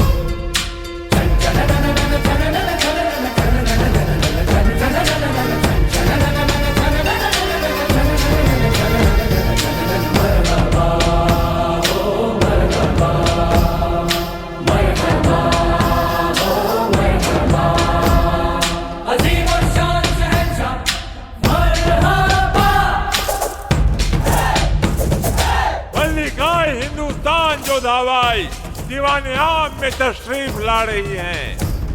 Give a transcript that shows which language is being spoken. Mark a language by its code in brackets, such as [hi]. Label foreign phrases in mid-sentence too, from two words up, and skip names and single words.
[hi] चन चन नन नन चन नन चन नन चन नन नन नन चन चन नन नन चन चन नन नन चन नन नन चन नन चन नन। मरहबा ओ मरहबा, मरहबा ओ मरहबा। अजीम और शान शहंशाह, मरहबा। मल्लिकाए हिंदुस्तान जो दावाई दीवाने आम में तशरीफ ला रही हैं।